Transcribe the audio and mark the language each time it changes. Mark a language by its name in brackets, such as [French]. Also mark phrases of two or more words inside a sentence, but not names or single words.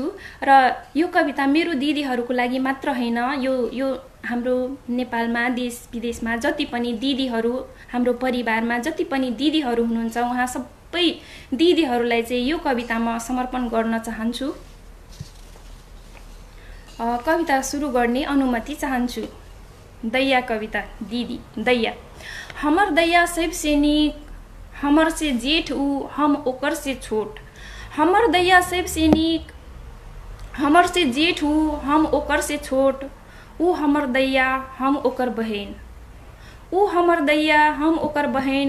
[Nepali] र यो कविता मेरो दिदीहरूको लागि मात्र होइन, यो हाम्रो नेपालमा देश विदेशमा जति पनि दिदीहरू, हाम्रो परिवारमा जति पनि दिदीहरू हुनुहुन्छ, उहाँ सबै दिदीहरूलाई चाहिँ यो कविता म समर्पण गर्न चाहन्छु। कविता सुरु गर्ने अनुमति चाहन्छु। [Maithili] दैया कविता। दिदी। दैया। हमर दैया सबसे नीक, हमर से जेठ ऊ, हम ओकर से छोट। हमर दैया सबसे नीक, हमर से जेठ ऊ, हम ओकर से छोट। ऊ हमर दैया, हम ओकर बहन। ऊ हमर दैया, हम ओकर बहन।